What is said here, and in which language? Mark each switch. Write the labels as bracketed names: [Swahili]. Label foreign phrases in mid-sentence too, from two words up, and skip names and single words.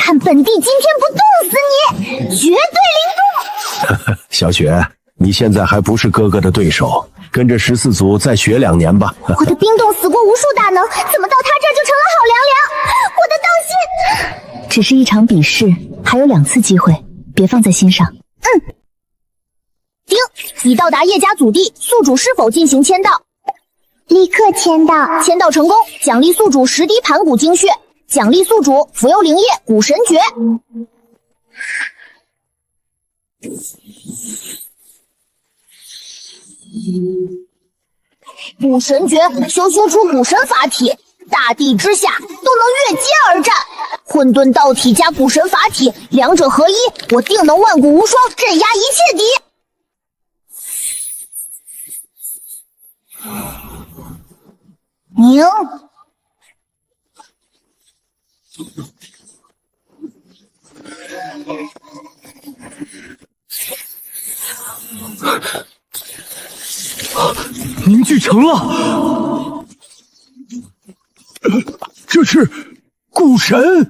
[Chinese] 看本帝今天不冻死你，绝对灵冻！小雪，你现在还不是哥哥的对手，跟着14族再学2年吧。我的冰冻死过无数大能，怎么到他这儿就成了好凉凉？我的道心！只是一场比试，还有2 次機會，別放在心上。丁，已到達葉家祖地，宿主是否進行簽到？立刻簽到！簽到成功，獎勵宿主10滴盤古精血，獎勵宿主服用靈液古神訣。古神訣修出古神法體，大地之下都能越阶而战。混沌道体加古神法體，2者合一，我定能万古无雙，鎮壓一切敌。宁，凝聚成了，这是古神。